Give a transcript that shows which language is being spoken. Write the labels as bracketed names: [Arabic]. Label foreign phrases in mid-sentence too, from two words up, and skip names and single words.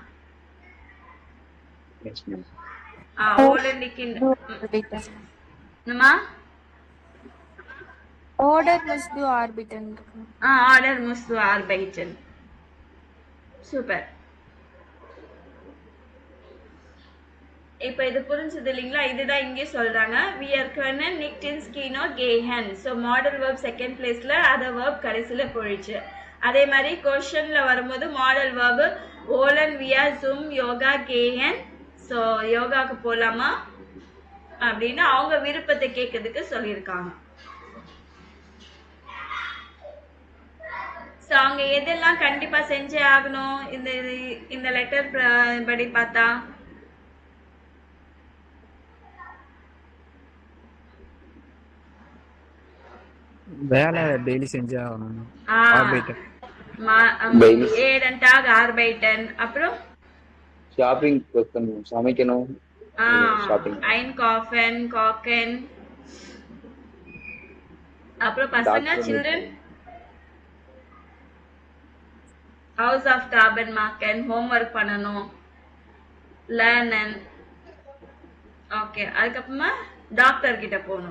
[German] oder musst du arbeiten. oder musst du arbeiten. சூப்பர். [Tamil] இப்போ இது புரிஞ்சது இல்லைங்களா? இதுதான் இங்கே சொல்றாங்க. [English] we are [German] können nicht ins Kino gehen. [English] so model verb second place other verb [Tamil] கடைசியில போயிடுச்சு. அதே மாதிரி கொஸ்டின்ல வரும்போது [English] model verb [German] wollen wir zum yoga gehen. [Tamil] so யோகாக்கு போலாமா அப்படின்னு அவங்க விருப்பத்தை கேட்கறதுக்கு சொல்லியிருக்காங்க. ஸோ அவங்க எதெல்லாம் கண்டிப்பா செஞ்சே ஆகணும் இந்த லெட்டர் படி பார்த்தா? வேலை டெய்லி செஞ்சே ஆகணும். ஆர்பிட்டர் [German] jeden Tag arbeiten. [Tamil] அப்புறம் ஷாப்பிங் சமைக்கணும். ஷாப்பிங் [German] einkaufen kochen. [Tamil] அப்புறம் பசங்க சில்ட்ரன் [German] Hausaufgaben machen [Tamil] ஹோம்ஒர்க் பண்ணணும் லேர்னன். ஓகே அதுக்கப்புறமா டாக்டர் கிட்ட போகணும்.